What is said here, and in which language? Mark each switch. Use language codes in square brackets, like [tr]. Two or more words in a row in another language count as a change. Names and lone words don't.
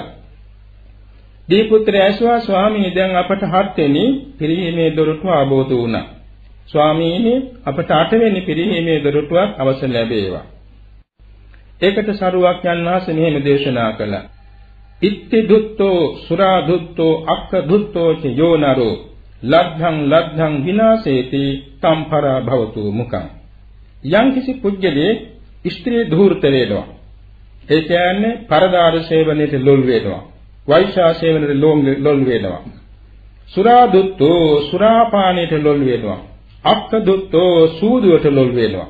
[si] දීපුත්‍රය ඇසුවා ස්වාමීනි දැන් අපට හත්වෙනි පිරිහීමේ දොරටුව අවබෝධ වුණා. ස්වාමීනි අපට අටවෙනි පිරිහීමේ දොරටුවක් අවසන් ලැබේවා. ඒකට සරුවක්යන් වහන්සේ මෙහෙම දේශනා කළා. [pi] ඉත්ති දුත්තෝ සුරා දුත්තෝ අක්ක දුත්තෝ ච යෝනරෝ ලද්ධං විනාශේති තම්පරා භවතු මුඛං. [si] යම්කිසි පුජ්‍යලේ ස්ත්‍රී ධූර්ත වේනවා. ඒ කියන්නේ පරදාර සේවනයේ ලොල් වේනවා. වෛශා සේවනයේ ලොල් වේනවා. [pi] සුරා දුත්තෝ [si] සුරාපානයේ ලොල් වේනවා. [pi] අක්ක දුත්තෝ [si] සූදුවට ලොල් වේනවා.